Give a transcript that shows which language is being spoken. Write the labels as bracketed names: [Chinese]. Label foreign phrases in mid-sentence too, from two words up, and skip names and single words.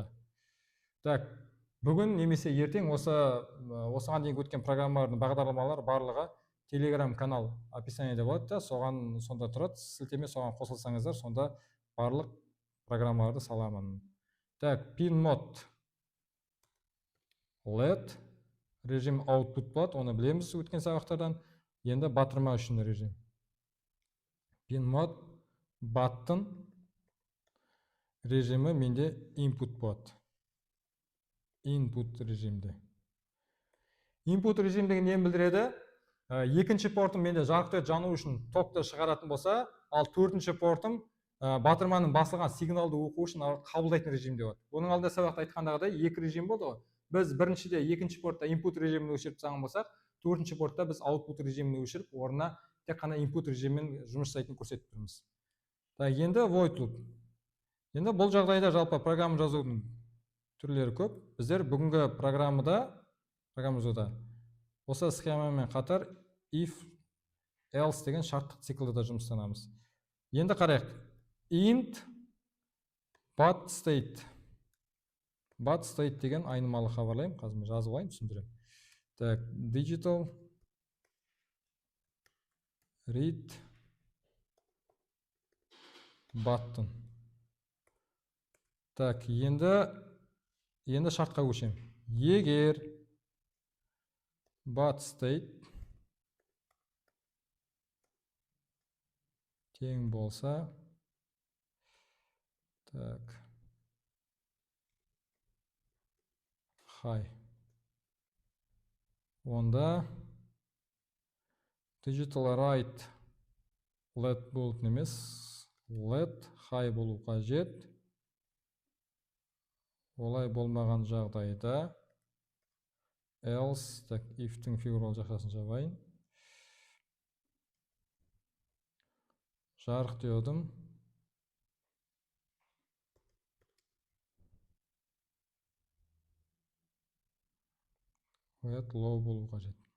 [Kazakh] Так, бүгін немесе ертең осыған дейін өткен программалардың бағдарламалар барлығы Telegram канал описаниеде болады, соған сонда тұрады, сілтеме соған қосылсаңыздар, сонда барлық программаларды саламын. Так, [English] pin mode LED [Kazakh] режим output болады, оны білеміз өткен сабақтардан. Енді батырма үшін режим. [English] Pinmod button [Kazakh] режимі менде input болады. Input режимде. Input режим деген нені білдіреді? Екінші портым менде жарықты жану үшін токты шығаратын болса, ал төртінші портым батырманың басылған сигналды оқу үшін қабылдайтын режимде болады. Оның алдында сабақта айтқандағыдай екі режим болды ғой. Біз біріншіде екінші портта input режимін өшіріп тастаған болсақ, төртінші портта біз output режимін өшіріп, орнына тек қана input режиммен жұмыс жасайтынын көрсетіп тұрмыз. Енді [English] void loop. [Kazakh] Енді бұл жағдайда жалпы программа жазудың түрлері көп. Біздер бүгінгі программада осы схемамен қатар [English] if else [Kazakh] деген шарттық циклда да жұмыстанамыз. Енді қарайық. [English] Int but state. But state [Kazakh] деген айнымалы хабарлаймын. Қазір мен жазып алайын, түсіндірем. Так, [English] digital read button. [Kazakh] Так, енді шартқа көшем. Егер [English] but state [Kazakh] тең болса, так, high. Онда [English] digital write let [Kazakh] болатын емес, [English] let high [Kazakh] болу қажет. Олай болмаған жағдайда else, так, if-тің фигурал жақшасын жабайын. Жарық диодым. Low болу қажет.